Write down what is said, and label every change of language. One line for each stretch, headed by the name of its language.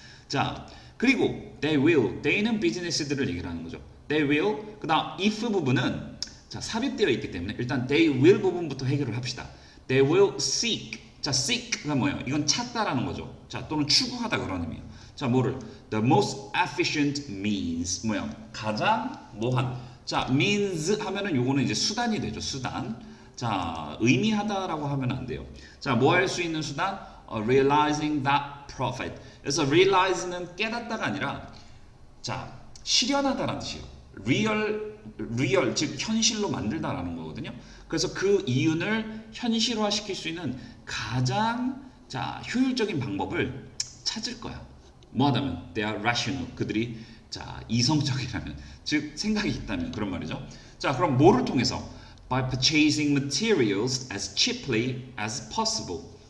Korean: 자, 그리고 they는 비즈니스들을 얘기를 하는 거죠.
English: They will.
Korean: 그다음 if 부분은 자, 삽입되어 있기 때문에 일단
English: they will
Korean: 부분부터 해결을 합시다.
English: They will seek.
Korean: 자, seek가 뭐예요? 이건 찾다라는 거죠. 자, 또는 추구하다 그런 의미예요. 자, 뭐를?
English: The most efficient means.
Korean: 뭐야? 가장 뭐한. 자, means 하면은 요거는 이제 수단이 되죠. 수단. 자, 의미하다라고 하면 안 돼요. 자, 뭐 할 수 있는 수단?
English: realizing that profit.
Korean: 그래서 realize는 깨닫다가 아니라 자, 실현하다라는 뜻이에요. 리얼 즉 현실로 만들다라는 거거든요. 그래서 그 이윤을 현실화시킬 수 있는 가장 자, 효율적인 방법을 찾을 거야. 뭐하다면
English: they are rational.
Korean: 그들이 자, 이성적이라면 즉 생각이 있다면 그런 말이죠. 자, 그럼 뭐를 통해서?
English: By purchasing materials as cheaply as possible.